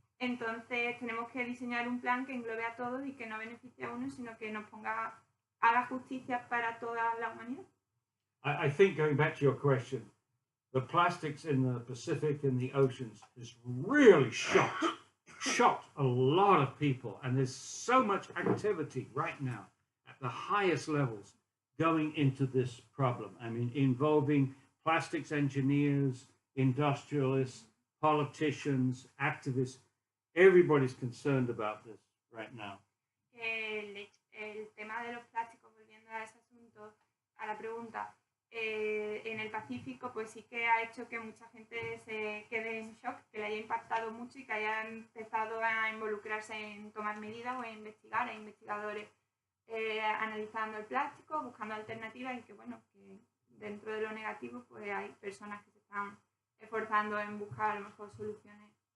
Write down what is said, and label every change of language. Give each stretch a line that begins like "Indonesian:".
Spanish: Entonces tenemos que diseñar un plan que englobe a todos y que no beneficie a uno, sino que nos haga justicia para toda la humanidad.
English: I think, going back to your question, the plastics in the Pacific and the oceans has really shocked a lot of people. And there's so much activity right now at the highest levels going into this problem. I mean, involving plastics engineers, industrialists, politicians, activists. Everybody's concerned about this right now.
Spanish: El tema de los plásticos, volviendo a ese asunto, a la pregunta, en el Pacífico, pues sí que ha hecho que mucha gente se quede en shock, que le haya impactado mucho y que haya empezado a involucrarse en tomar medidas o en investigar, hay investigadores analizando el plástico, buscando alternativas y que bueno, que dentro de lo negativo pues hay personas que se están esforzando en buscar a lo mejor soluciones.